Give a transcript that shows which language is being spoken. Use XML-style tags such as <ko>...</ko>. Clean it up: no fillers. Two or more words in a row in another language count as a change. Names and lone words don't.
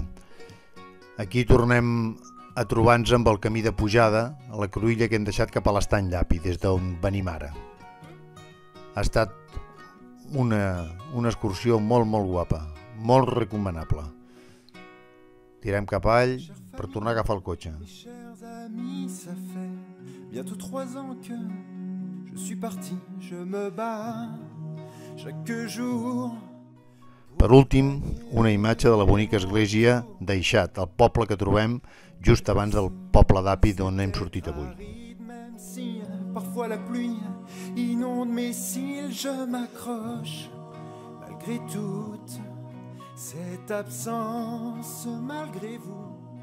<ca>Aquí tornem a trobar-nos amb el camí de pujada a la cruïlla que hem deixat cap a l'estany d'Api, des d'on venim ara. Ha estat una excursió molt guapa, molt recomanable. Tirem cap avall per tornar a agafar el cotxe.</ca> <fr>Bientôt 3 ans que je suis parti, je me bats chaque jour.</fr> <ca>Per últim, una imatge de la bonica església d'Aixat, el poble que trobem just abans del poble d'Api d'on hem sortit avui.</ca> <fr>Parfois la pluie inonde mes cils, je m'accroche malgré toute cette absence, malgré vous.</fr>